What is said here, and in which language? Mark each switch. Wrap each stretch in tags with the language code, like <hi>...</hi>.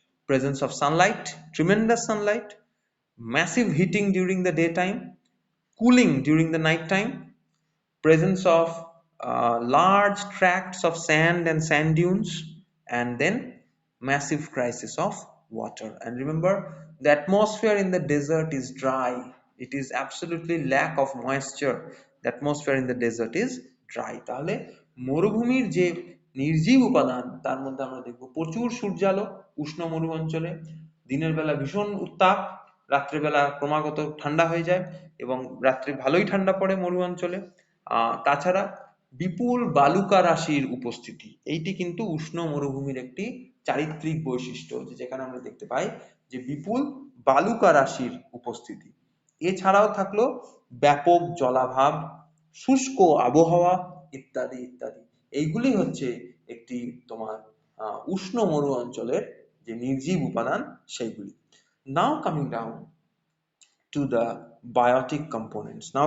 <en>Presence of sunlight, tremendous sunlight, massive heating during the daytime, cooling during the nighttime, presence of large tracts of sand and sand dunes, and then massive crisis of water. And remember, the atmosphere in the desert is dry. It is absolutely lack of moisture. The atmosphere in the desert is dry.</en> <bn>তাহলে মরুভূমির যে নির্জীব উপাদান তার মধ্যে আমরা দেখব প্রচুর সূর্যালোক উষ্ণ মরু অঞ্চলে, দিনের বেলা ভীষণ উত্তাপ, রাত্রিবেলা ক্রমাগত ঠান্ডা হয়ে যায় এবং রাত্রে ভালোই ঠান্ডা পড়ে মরু অঞ্চলে। তাছাড়া বিপুল বালুকা রাশির উপস্থিতি, এইটি কিন্তু উষ্ণ মরুভূমির একটি চারিত্রিক বৈশিষ্ট্য, যেখানে আমরা দেখতে পাই যে বিপুল বালুকা রাশির উপস্থিতি। এছাড়াও থাকলো ব্যাপক জলাভাব, শুষ্ক আবহাওয়া ইত্যাদি ইত্যাদি। এইগুলি হচ্ছে একটি তোমার উষ্ণ মরু অঞ্চলের যে নির্জীব উপাদান সেইগুলি।</bn> <en>Now coming down to the biotic components.</en>